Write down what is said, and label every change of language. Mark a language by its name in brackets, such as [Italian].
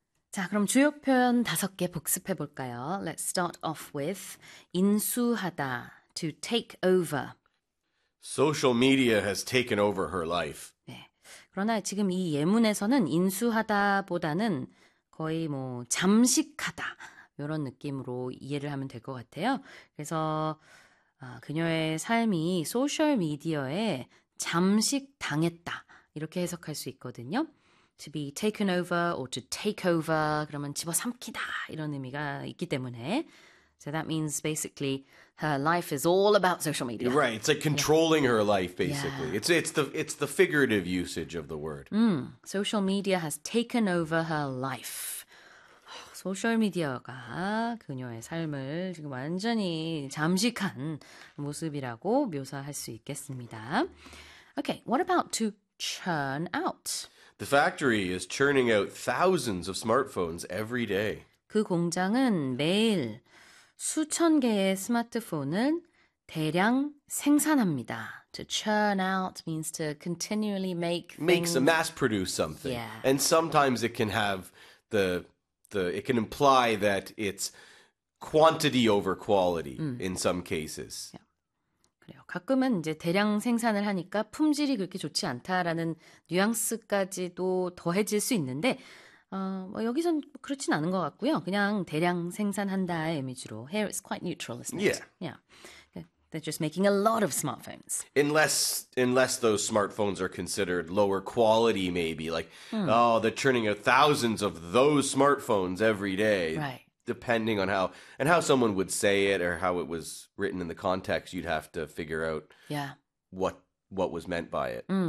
[Korean] 자, 그럼 주요 표현 다섯 개 복습해 볼까요? [English] Let's start off with 인수하다, to take over. Social media has taken over her life. [Korean] 그러나 지금 이 예문에서는 인수하다보다는 거의 뭐 잠식하다 이런 느낌으로 이해를 하면 될것 같아요. 그래서 그녀의 삶이 소셜 미디어에 잠식당했다 이렇게 해석할 수 있거든요. [English] To be taken over or to take over [Korean] 그러면 집어삼키다 이런 의미가 있기 때문에 [English] So that means basically her life is all about social media. Right, it's like controlling her life basically. It's the figurative usage of the word. Social media has taken over her life. [Korean] 소셜 미디어가 그녀의 삶을 지금 완전히 잠식한 모습이라고 묘사할 수 있겠습니다. [English] Okay, what about to churn out? The factory is churning out thousands of smartphones every day. [Korean] 그 공장은 매일 수천 개의 스마트폰을 대량 생산합니다. [English] To churn out means to continually make Makes a things. mass produce something, and sometimes it can have the it can imply that it's quantity over quality in some cases. [Korean] 그래요. 가끔은 이제 대량 생산을 하니까 품질이 그렇게 좋지 않다라는 뉘앙스까지도 더해질 수 있는데 뭐 여기선 그렇진 않은 것 같고요. 그냥 대량 생산한다의 이미지로. [English] Here it's quite neutral, isn't it? Yeah. They're just making a lot of smartphones. Unless those smartphones are considered lower quality, maybe like, oh, they're churning out thousands of those smartphones every day, depending on how someone would say it or how it was written in the context, you'd have to figure out what was meant by it.